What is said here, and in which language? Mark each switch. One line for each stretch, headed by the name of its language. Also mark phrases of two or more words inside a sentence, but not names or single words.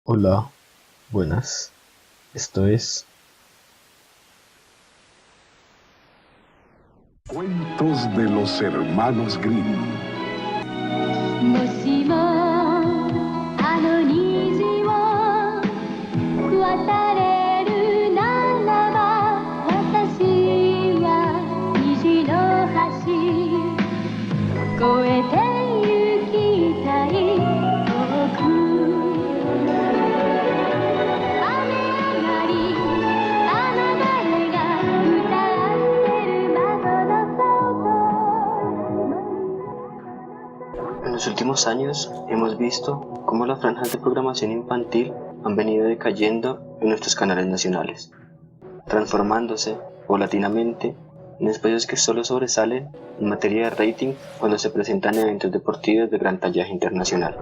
Spanish: Hola, buenas. Esto es Cuentos de los hermanos Grimm.
Japanese: もしもあの虹を渡れるならば私は虹の橋越えて行きたい遠く雨上がり雨誰が歌ってる窓の外
Spanish: En los últimos años hemos visto cómo las franjas de programación infantil han venido decayendo en nuestros canales nacionales, transformándose paulatinamente en espacios que solo sobresalen en materia de rating cuando se presentan eventos deportivos de gran tallaje internacional.